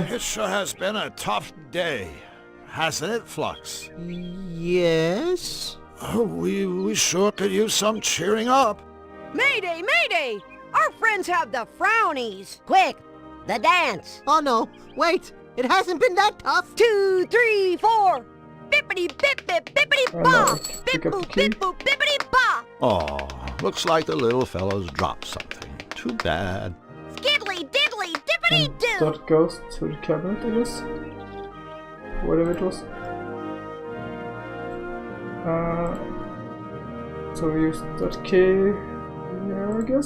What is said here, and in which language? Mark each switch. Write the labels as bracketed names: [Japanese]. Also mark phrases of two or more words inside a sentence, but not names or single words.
[English] it sure has been a tough day, hasn't it, Flux? Yes? Oh, we sure could use some cheering up. Mayday, mayday! Our friends have the frownies. Quick, the dance. Oh no, wait. It hasn't been that tough. 2, 3, 4. Bippity bip bip bippity ba. Bip Pick up the boop key. bip boop bippity ba. Oh, looks like the little fellow's dropped something. Too bad. Skiddly diddly dippity doo. That goes to the cabinet, I guess. Whatever it was. So we use that key here, I guess.